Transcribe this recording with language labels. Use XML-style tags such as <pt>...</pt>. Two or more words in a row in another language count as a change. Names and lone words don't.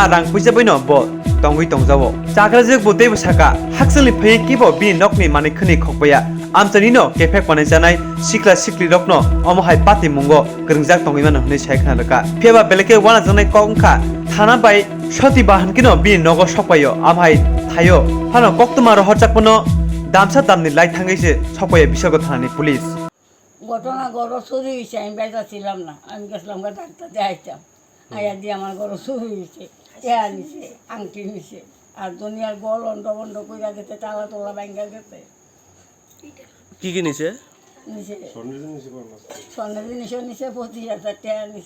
<trp>रां फैसा बैनो ब तंगै तंजावो चाकारजो बोते बसाका हाक्सलि फै किबो बिनि नकनि मानिखनि खकबया आमचैनिनो केफेक बानाय जानाय सिक्ला सिक्लि रकनो अमहाय पाति मुंगो गरंजाक तंगैमान हनै सायखना लका फेबा बेलेके वाना जनाय कंखा थाना बाय सति बाहनकिनो बिनि नगो सपायो आमहाय थायो फानो कक्तमारो हरचाकपनो दामसा दामनि লাই थांगैसे सपाया बिशालगढ़ थानानि पुलिस</trp> <bn>ঘটনা গরু চুরি হয়েছে আমি বেজা ছিলাম না আমি গেছিলাম ডাক্তার দেখাইতাম আয়া দিয়ে আমার গরু চুরি হয়েছে টেয়া নিছে আংটি নিছে আর দুনিয়ার গল অন্ড বন্ড কইরা গেছে তালা তোলা ব্যাঙ্গা গেছে কি নিছে নিছে স্বর্ণের জিনিসও নিছে 25,000 টাকা নিছে</bn>